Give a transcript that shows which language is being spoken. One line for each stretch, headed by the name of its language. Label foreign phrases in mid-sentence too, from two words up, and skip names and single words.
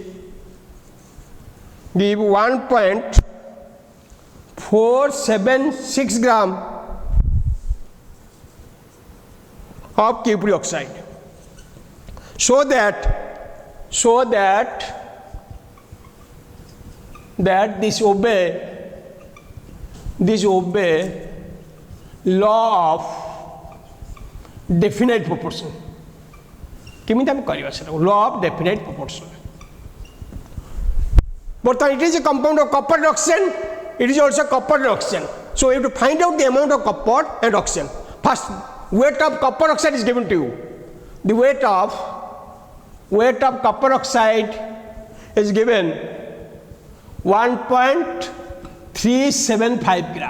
English: 1.476 gram of cupric oxide, so that this obey law of definite proportion.
Odia: କେମିତି ହମ କରିବା ସେଟା
English: law of definite proportion. But it is a compound of copper and oxygen. It is also copper and oxygen. So you have to find out the amount of copper and oxygen. First, weight of copper oxide is given to you. The weight of copper oxide is given 1.375 gram.